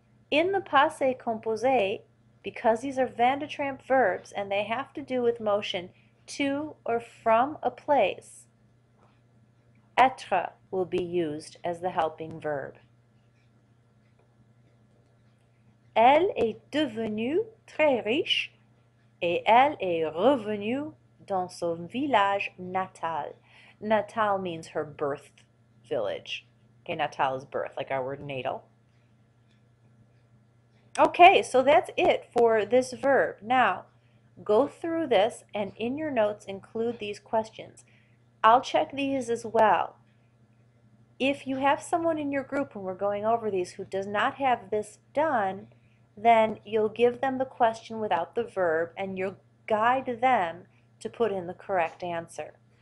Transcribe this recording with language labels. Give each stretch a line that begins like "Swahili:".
English: In the passé composé, because these are Van de Tramp verbs and they have to do with motion to or from a place, être will be used as the helping verb.
French: Elle est devenue très riche et elle est revenue dans son village natal.
English: Natal means her birth village. Okay, natal is birth, like our word natal. Okay, so that's it for this verb. Now, go through this and in your notes include these questions. I'll check these as well. If you have someone in your group when we're going over these who does not have this done, then you'll give them the question without the verb and you'll guide them to put in the correct answer.